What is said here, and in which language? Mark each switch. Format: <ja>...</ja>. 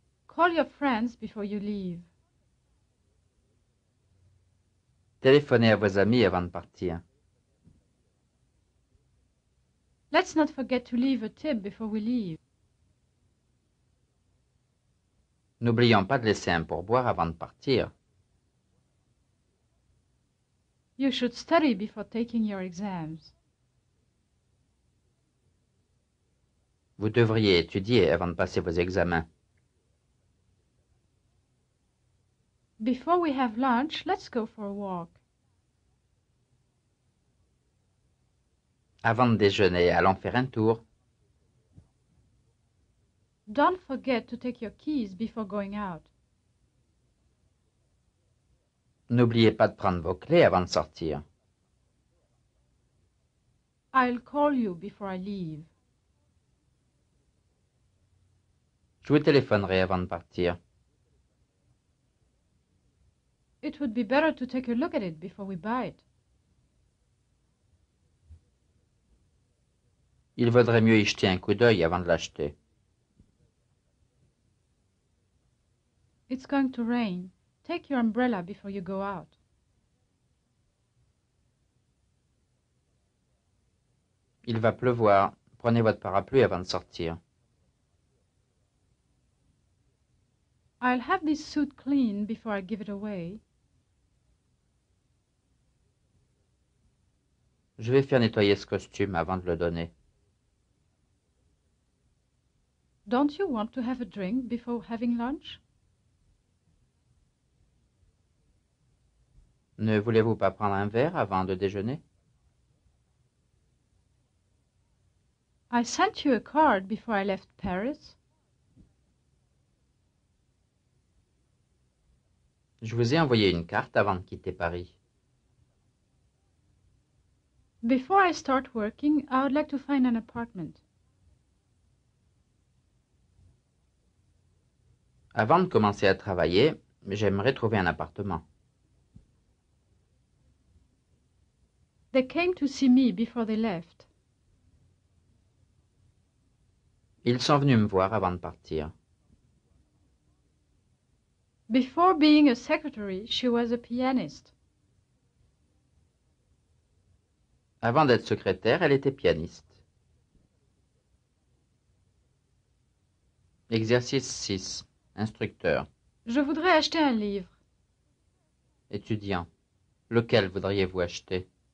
<en>Call your friends before you leave.</en> <fr>Téléphonez à vos amis avant de partir.</fr> <en>Let's not forget to leave a tip before we leave.</en> <fr>N'oublions pas de laisser un pourboire avant de partir.</fr> <en>You should study before taking your exams.</en> <fr>Vous devriez étudier avant de passer vos examens.</fr> <en>Before we have lunch, let's go for a walk.</en> <fr>Avant de déjeuner, allons faire un tour.</fr> <en>Don't forget to take your keys before going out.</en> <fr>N'oubliez pas de prendre vos clés avant de sortir.</fr> <en>I'll call you before I leave.</en> <fr>Je vous téléphonerai avant de partir.</fr> <en>It would be better to take a look at it before we buy it.</en> <fr>Il vaudrait mieux y jeter un coup d'œil avant de l'acheter.</fr> <en>It's going to rain. Take your umbrella before you go out.</en> <fr>Il va pleuvoir. Prenez votre parapluie avant de sortir.</fr> <en>I'll have this suit cleaned before I give it away.</en> <fr>Je vais faire nettoyer ce costume avant de le donner.</fr> <en>Don't you want to have a drink before having lunch?</en> <fr>Ne voulez-vous pas prendre un verre avant de déjeuner?</fr> <en>I sent you a card before I left Paris.</en> <fr>Je vous ai envoyé une carte avant de quitter Paris.</fr> <en>Before I start working, I would like to find an apartment.</en> <fr>Avant de commencer à travailler, j'aimerais trouver un appartement.</fr> <en>They came to see me before they left.</en> <fr>Ils sont venus me voir avant de partir.</fr> <en>Before being a secretary, she was a pianist.</en> <fr>Avant d'être secrétaire, elle était pianiste. Exercice 6. Instructeur. Je voudrais acheter un livre. Étudiant. Lequel voudriez-vous acheter?</fr>